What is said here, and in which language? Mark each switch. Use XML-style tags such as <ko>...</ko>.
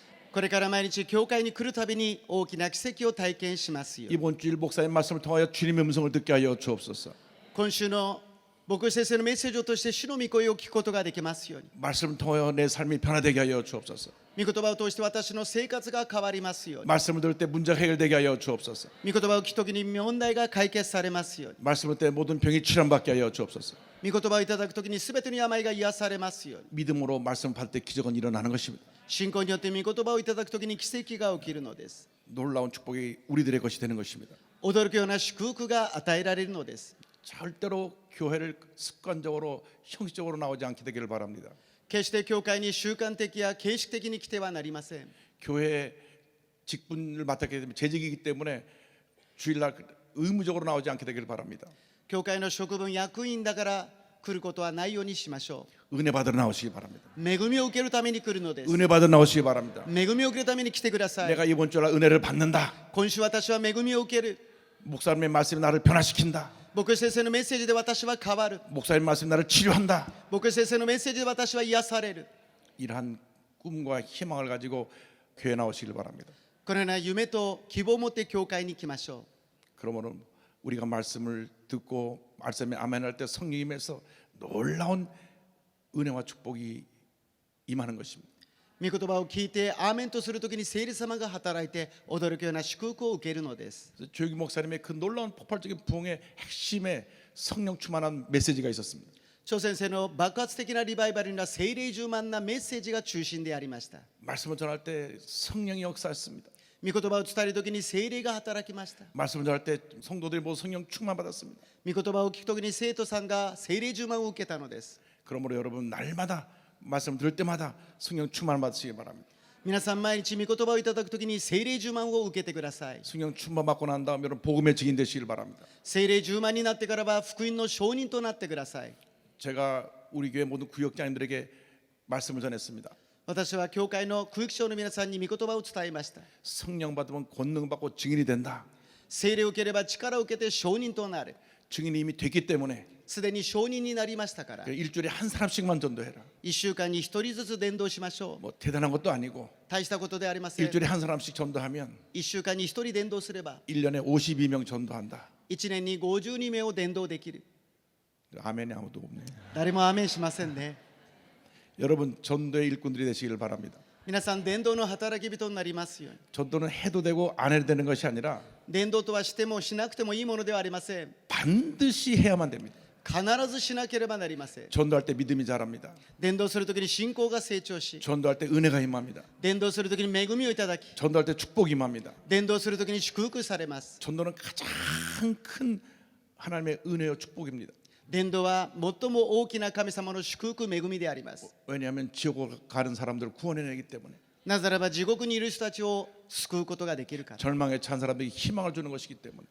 <ja>これから毎日教会に来るたびに大きな奇跡を体験しますように。</ja> <ko>이번 주일 목사님 말씀을 통하여 주님의 음성을 듣게 하여 주옵소서.</ko> <ja>今週の牧師先生のメッセージを通して主の御声を聞くことができますように。</ja> <ko>말씀을 통하여 내 삶이 변화되게 하여 주옵소서.</ko> <ja>御言葉を通して私の生活が変わりますように。</ja> <ko>말씀을 들을 때 문제가 해결되게 하여 주옵소서.</ko> <ja>御言葉を聞くときに問題が解決されますように。</ja> <ko>말씀을 때 모든 병이 치료받게 하여 주옵소서.</ko> <ja>御言葉をいただくときにすべての病が癒されますように。</ja> <ko>믿음으로 말씀 받을 때 기적은 일어나는 것입니다.</ko> <ja>信仰によって御言葉をいただくときに奇跡が起きるのです。</ja> <ko>놀라운 축복이 우리들의 것이 되는 것입니다.</ko> <ja>驚くような祝福が与えられるのです。</ja> <ko>절대로 교회를 습관적으로 형식적으로 나오지 않게 되기를 바랍니다.</ko> <ja>決して教会に習慣的や形式的に来てはなりません。</ja> <ko>교회 직분을 맡았기 때문에 재직이기 때문에 주일날 의무적으로 나오지 않게 되기를 바랍니다.</ko> <ja>教会の職分役員だから来ることはないようにしましょ</ja> <ko>은혜 받으러 나오시기 바랍니다.</ko> <ja>う。恵みを受けるために来るのです。</ja> <ko>은혜 받으러 나오시기 바랍니다.</ko> <ja>恵みを受けるために来てください。</ja> <ko>내가 이번 주날 은혜를 받는다.</ko> <ja>今週私は恵みを受ける。</ja> <ko>목사님의 말씀이 나를 변화시킨다.</ko> <ja>牧師先生のメッセージで私は変わる。</ja> <ko>목사님 말씀이 나를 치료한다.</ko> <ja>牧師先生のメッセージで私は癒される。</ja> <ko>이러한 꿈과 희망을 가지고 교회 나오시길 바랍니다.</ko> <ja>このような夢と希望を持って教会に来ましょう。</ja> <ko>그러므로 우리가 말씀을 듣고 말씀에 아멘할 때 성령님에서 놀라운 은혜와 축복이 임하는 것입니다.</ko> <ja>御言葉を聞いてアーメンとするときに聖霊様が働いて驚くような祝福を受けるのです。</ja> <ko>그래서 조기 목사님의 그 놀라운 폭발적인 부흥의 핵심에 성령 충만한 메시지가 있었습니다.</ko> <ja>張先生の爆発的なリバイバルには聖霊充満なメッセージが中心でありました。</ja> <ko>말씀을 전할 때 성령이 역사했습니다.</ko> <ja>御言葉を伝えるときに聖霊が働きました。</ja> <ko>말씀을 전할 때 성도들이 모두 성령 충만 받았습니다.</ko> <ja>御言葉を聞くときに生徒さんが聖霊充満を受けたのです。</ja> <ko>그러므로 여러분 날마다 말씀 들을 때마다 성령 충만 받으시기 바랍니다.</ko> <ja>皆さん毎日御言葉をいただくときに聖霊充満を受けてください。</ja> <ko>성령 충만 받고 난 다음 여러분 복음의 증인 되시길 바랍니다.</ko> <ja>聖霊充満になってからは福音の証人となってください。</ja> <ko>제가 우리 교회 모든 구역장님들에게 말씀을 전했습니다.</ko> <ja>私は教会の区域長の皆さんに御言葉を伝えました。</ja> <ko>성령 받으면 권능 받고 증인이 된다.</ko> <ja>聖霊を受ければ力を受けて証人となる。</ja> <ko>증인이 이미 됐기 때문에</ko> <ja>すでに証人になりましたから、</ja> <ko>일주일에 한 사람씩만 전도해라.</ko> <ja>1週間に1人ずつ伝道しましょう。</ja> <ko>뭐 대단한 것도 아니고</ko> <ja>大したことではありません。</ja> <ko>일주일에 한 사람씩 전도하면</ko> <ja>1週間に1人伝道すれば</ja> <ko>1년에 52명 전도한다.</ko> <ja>1年に52名を伝道できる。</ja> <ko>아멘이 아무도 없네.</ko> <ja>誰もアーメンしませんね。</ja> <ko>여러분 전도의 일꾼들이 되시길 바랍니다.</ko> <ja>皆さん伝道の働き人になりますように。</ja> <ko>전도는 해도 되고 안 해도 되는 것이 아니라</ko> <ja>伝道とはしてもしなくてもいいものではありません。</ja> <ko>반드시 해야만 됩니다.</ko> <ja>必ずしなければなりません。</ja> <ko>전도할 때 믿음이 자랍니다.</ko> <ja>伝道するときに信仰が成長し、</ja> <ko>전도할 때 은혜가 임합니다.</ko> <ja>伝道するときに恵みをいただき、</ja> <ko>전도할 때 축복이 임합니다.</ko> <ja>伝道するときに祝福されます。</ja> <ko>전도는 가장 큰 하나님의 은혜와 축복입니다.</ko> <ja>伝道は最も大きな神様の祝福恵みであります。</ja> <ko>왜냐하면 지옥을 가는 사람들을 구원해내기 때문에</ko> <ja>なぜならば地獄にいる人たちを救うことができるから。</ja> <ko>절망에 찬 사람들에게 희망을 주는 것이기 때문에</ko>